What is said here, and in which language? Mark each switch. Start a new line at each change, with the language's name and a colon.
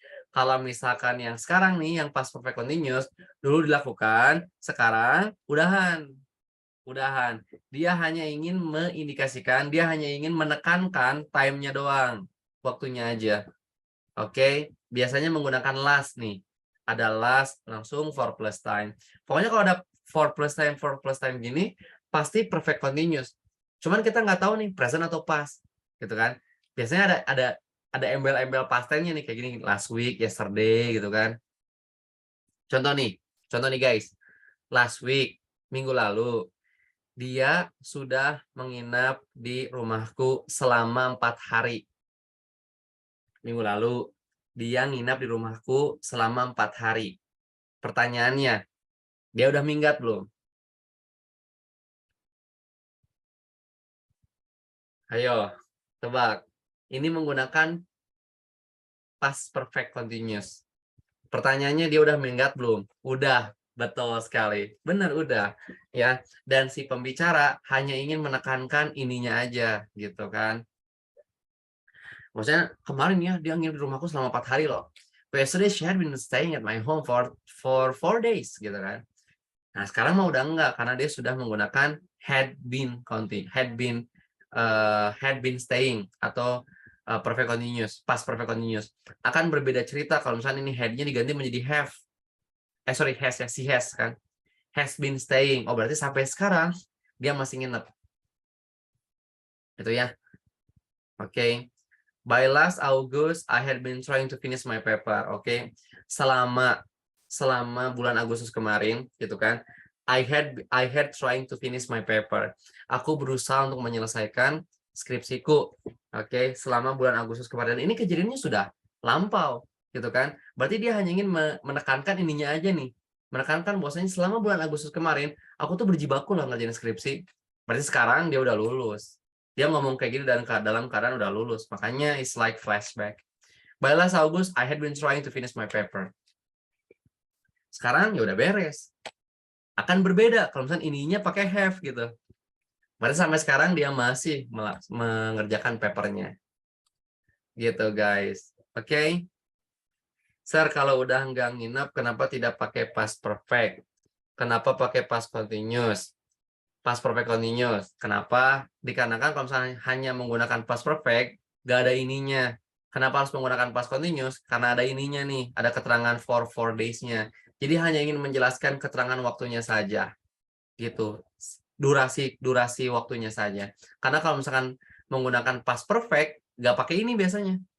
Indonesian: Kalau misalkan yang sekarang nih, yang past perfect continuous, dulu dilakukan, sekarang udahan. Dia hanya ingin mengindikasikan, dia hanya ingin menekankan time-nya doang, waktunya aja. Oke, biasanya menggunakan last nih. Ada last, langsung for plus time. Pokoknya kalau ada for plus time gini, pasti perfect continuous. Cuman kita nggak tahu nih present atau past, gitu kan? Biasanya ada embel-embel past tense-nya nih kayak gini, last week, yesterday, gitu kan? Contoh nih guys, last week, minggu lalu, dia sudah menginap di rumahku selama 4 hari. Minggu lalu, dia nginap di rumahku selama 4 hari. Pertanyaannya, dia udah minggat belum? Ayo, tebak. Ini menggunakan past perfect continuous. Pertanyaannya, dia udah minggat belum? Udah, betul sekali. Benar, udah. Ya, dan si pembicara hanya ingin menekankan ininya aja, gitu kan. Maksudnya, kemarin ya, dia nginep di rumahku selama 4 hari loh.
English: Yesterday she had been staying at my home for 4 days,
Indonesian: gitu kan. Nah, sekarang mah udah enggak karena dia sudah menggunakan had been counting, had been staying atau perfect continuous, past perfect continuous. Akan berbeda cerita kalau misalnya ini had-nya diganti menjadi have. Sorry, has ya, si has kan. Has been staying. Oh, berarti sampai sekarang dia masih nginep. Itu ya. Oke.
English: By last August, I had been trying to finish my paper. Oke.
Indonesian: Selama bulan Agustus kemarin, gitu kan.
English: I had trying to finish my paper.
Indonesian: Aku berusaha untuk menyelesaikan skripsiku. Oke, selama bulan Agustus kemarin. Ini kejadiannya sudah lampau, gitu kan. Berarti dia hanya ingin menekankan ininya aja nih. Menekankan bahwasanya selama bulan Agustus kemarin, aku tuh berjibaku lah ngerjain skripsi. Berarti sekarang dia udah lulus. Dia ngomong kayak gini dalam keadaan udah lulus.
English: Makanya it's like flashback. By last August, I had been trying to finish my paper.
Indonesian: Sekarang ya udah beres. Akan berbeda kalau misalnya ininya pakai have gitu. Berarti sampai sekarang dia masih mengerjakan papernya. Gitu guys. Oke. Sir, kalau udah nggak nginap, kenapa tidak pakai past perfect? Kenapa pakai past continuous? Past perfect continuous. Kenapa? Dikarenakan kalau misalnya hanya menggunakan past perfect, nggak ada ininya. Kenapa harus menggunakan past continuous? Karena ada ininya nih, ada keterangan for 4 days-nya. Jadi hanya ingin menjelaskan keterangan waktunya saja. Gitu. Durasi waktunya saja. Karena kalau misalkan menggunakan past perfect, nggak pakai ini biasanya.